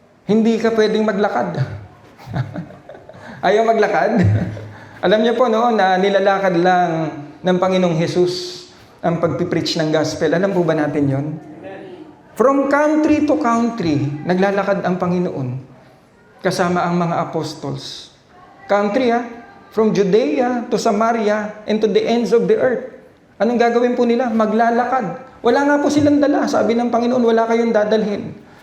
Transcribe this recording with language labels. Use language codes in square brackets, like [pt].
[tl] Hindi ka pwedeng maglakad. Ayaw maglakad? Alam niyo po, no, na nilalakad lang ng Panginoong Hesus ang pagpipreach ng gospel. Alam po ba natin yon? [en] From country to country, [tl] naglalakad ang Panginoon kasama ang mga apostles. [en] Country, from Judea to Samaria and to the ends of the earth. [tl] Anong gagawin po nila? Maglalakad. Wala nga po silang dala. Sabi ng Panginoon, wala kayong dadalhin.